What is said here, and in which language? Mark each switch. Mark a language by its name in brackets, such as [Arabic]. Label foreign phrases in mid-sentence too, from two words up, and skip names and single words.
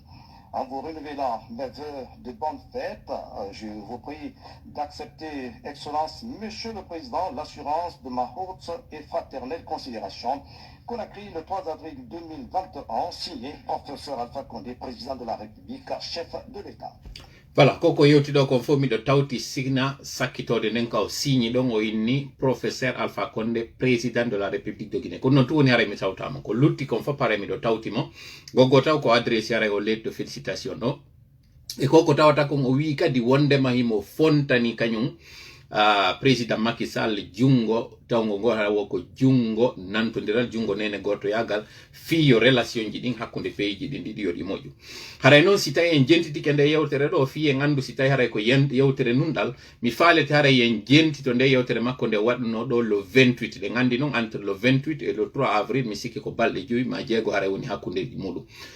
[French] En vous renouvelant mes vœux de bonnes fêtes, je vous prie d'accepter, Excellence, Monsieur le Président, l'assurance de ma haute et fraternelle considération. Conakry, le 3 avril 2021, signé professeur Alpha Condé, président de la République, chef de l'État. Voilà, [Fula] koko yewtiɗo kon fof miɗo tawti signa sakkitode nden ka o signi ɗon o inni professeur Alpha Condé [French] président de la république de Guinée [Fula] kono noon tu woni haray mi tawtamo ko lutti kon fof pare miɗo tawtimo goggo taw ko adressé haray o [French] lettre de félicitation [Fula] ɗo e koko tawata kon o wi kadi wondema himo fontani kañum président Macky Sall jungo tawngo ngo hawo ko jungo nantodiral jungo nene goto yagal fiyo relation ji ɗin hakkude peyji ɗin ɗiɗi yoɗi moƴƴu haray noon si tawi en jentitike nde yewtere ɗo fi en andu si tawi haray ko yewtere nunɗal mi falete haray en jentito nde yewtere makko nde waɗno ɗo le 28 ɗe gandi noon [French] entre le 28 et le 3 avril [Fula] mi sikki ko balɗe joyi ma jeego haray woni hakkude muɗum